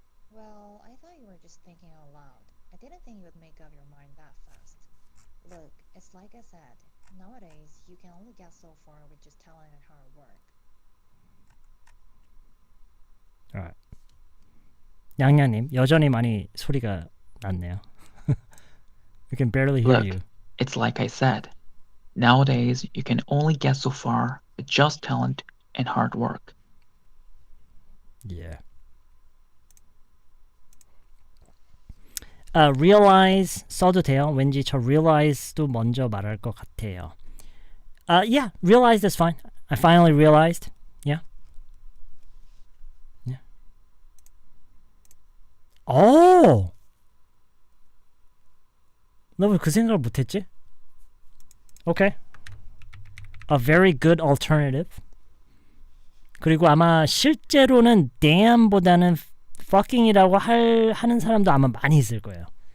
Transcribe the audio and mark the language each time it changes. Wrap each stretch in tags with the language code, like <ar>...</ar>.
<en>Well, I thought you were just thinking out loud. I didn't think you would make up your mind that fast. Look, it's like I said, nowadays you can only get so far with just talent and hard work. Alright.</en> <ko>양양님, 여전히 많이 소리가 낮네요.</ko> <en>We can barely hear Look, you. it's like I said. Nowadays, you can only get so far with just talent and hard work. Yeah.</en> <ko>Realize 써도 돼요. 왠지 저 realize도 먼저 말할 것 같아요.</ko> <en>Yeah, realized is fine. I finally realized. Yeah. Yeah. 오!</en> <ko>나 왜 그 생각을 못했지?</ko> <en>Okay. A very good alternative.</en> <ko>그리고 아마 실제로는 damn보다는 fucking이라고 하는 사람도 아마 많이 있을 거예요.</ko>